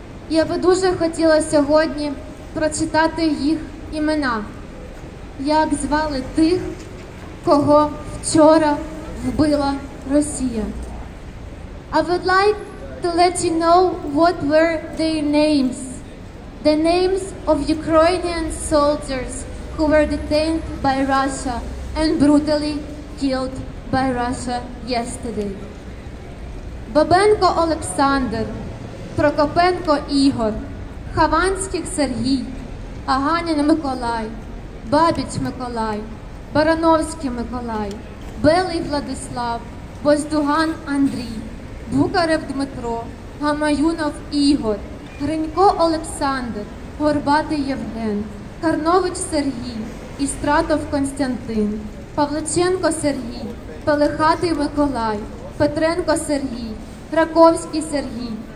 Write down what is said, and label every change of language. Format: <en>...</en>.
<uk>Я би дуже хотіла сьогодні прочитати їх імена. Як звали тих, кого вчора вбила Росія.</uk> <en>I would like to let you know what were their names. The names of Ukrainian soldiers who were detained by Russia and brutally killed by Russia yesterday.</en> <uk>Бабенко Олександр, Прокопенко Ігор, Хованських Сергій, Аганін Миколай, Бабіч Миколай, Барановський Миколай, Белий Владислав, Боздуган Андрій, Букарев Дмитро, Гамаюнов Ігор, Гринько Олександр, Горбатий Євген, Карнович Сергій, Істратов Константин, Павличенко Сергій, Пелехатий Миколай, Петренко Сергій, Раковський Сергій,</uk>